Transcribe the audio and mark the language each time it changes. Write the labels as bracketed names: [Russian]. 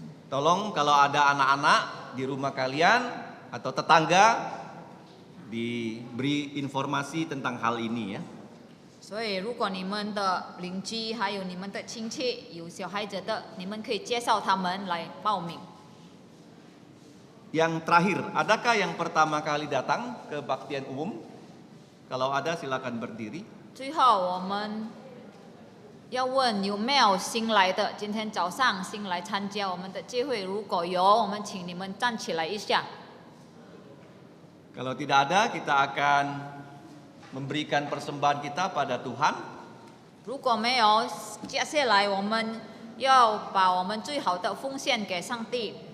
[Indonesian] Tolong kalau ada anak-anak di rumah kalian atau tetangga diberi informasi tentang hal ini ya. [Chinese] 所以，如果你们的邻居还有你们的亲戚有小孩子的，你们可以介绍他们来报名。 [Indonesian] Yang terakhir, adakah yang pertama kali datang ke baktian umum? Kalau ada silakan berdiri. [Chinese] 最后，我们要问有没有新来的？今天早上新来参加我们的聚会，如果有，我们请你们站起来一下。 [Indonesian] Kalau tidak ada, kita akan memberikan persembahan kita pada Tuhan. [Chinese] 如果没有，接下来我们要把我们最好的奉献给上帝。